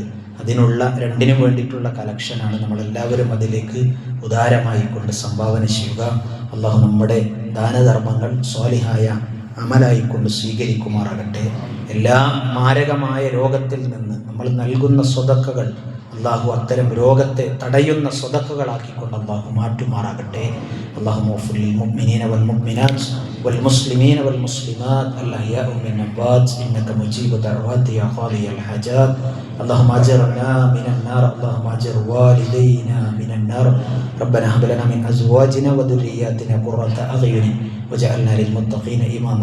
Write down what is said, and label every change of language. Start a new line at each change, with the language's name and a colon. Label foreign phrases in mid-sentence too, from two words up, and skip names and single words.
Malayalam: അതിനുള്ള രണ്ടിനും വേണ്ടിയിട്ടുള്ള കലക്ഷനാണ്. നമ്മളെല്ലാവരും അതിലേക്ക് ഉദാരമായി കൊണ്ട് സംഭാവന ചെയ്യുക. അള്ളാഹു നമ്മുടെ ദാനധർമ്മങ്ങൾ സ്വാലിഹായ അമലായിക്കൊണ്ട് സ്വീകരിക്കുമാറാകട്ടെ. എല്ലാ മാരകമായ രോഗത്തിൽ നിന്ന് നമ്മൾ നൽകുന്ന സ്വതക്കകൾ അള്ളാഹു അത്തരം രോഗത്തെ തടയുന്ന സ്വതക്കകളാക്കിക്കൊണ്ട് അള്ളാഹു മാറ്റുമാറാകട്ടെ.
Arabic: اللهم اغفر للمؤمنين والمؤمنات والمسلمين والمسلمات الأحياء من الأموات إنك مجيب دعوات يا قاضي الحاجات. اللهم أجرنا من النار، اللهم أجر والدينا من النار. ربنا هب لنا من أزواجنا وذرياتنا قرة أعين واجعلنا للمتقين إماما.